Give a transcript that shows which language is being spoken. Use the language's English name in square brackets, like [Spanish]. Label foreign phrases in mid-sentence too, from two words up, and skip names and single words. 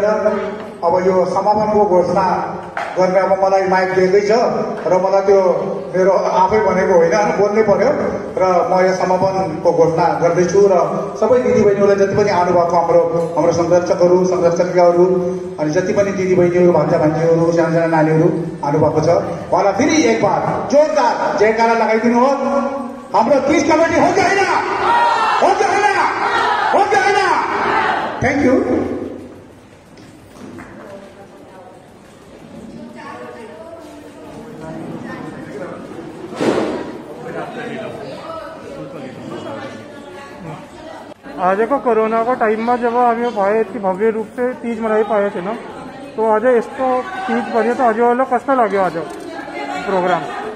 [Nepali] अब यो समापनको घोषणा गर्ने अब मलाई माइक दिएकै छ र मलाई त्यो मेरो आफै भनेको होइन, बोल्नै पर्यो र म यो समापनको घोषणा गर्दैछु र सबै दिदीबहिनीहरूलाई जति पनि आउनुभएको हाम्रो संरक्षकहरू, संरक्षकियाहरू अनि जति पनि दिदीबहिनीहरू, भान्जा भान्जीहरू, साना नानीहरू आउनुभएको छ उहाँलाई फेरि [Hindi] एक बार [Nepali] जोरदार जयकारा लगाइदिनुहोस्। हाम्रो तीज कमिटी हो कि होइन? हो कि होइन? हो कि होइन? [English] thank you. [Hindi] आज को कोरोना को टाइम में जब हमें भाई यति भव्य रूप से तीज मनाई पाए थे ना, तो आज [Nepali] यस्तो तीज भयो [Hindi] तो आज [Nepali] कस्तो लाग्यो [Hindi] आज प्रोग्राम?